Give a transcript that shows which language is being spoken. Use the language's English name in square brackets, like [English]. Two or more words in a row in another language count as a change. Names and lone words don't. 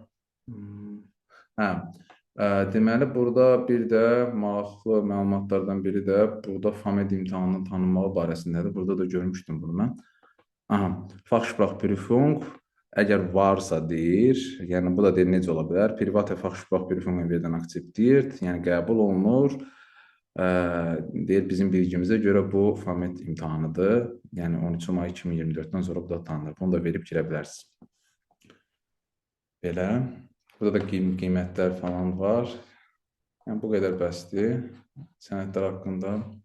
[Azerbaijani] Deməli, burada bir də maraqlı məlumatlardan biri də burada FAMED imtahanının tanınmağı barəsindədir. Burada da görmüşdüm bunu mən. Fachsprachprüfung əgər varsa deyir, yəni bu da deyir necə ola bilər? [German] Private Fachsprachprüfungen werden akzeptiert, [Azerbaijani] yəni qəbul olunur. Deyir, bizim bilgimizə görə bu FAMED imtahanıdır. Yəni 13 may 2024-dən sonra bu da tanınır. Bunu da verib girə bilərsiniz. Belə. Burada da qiymətlər falan var. Yəni bu qədər bəsdir sənədlər haqqında.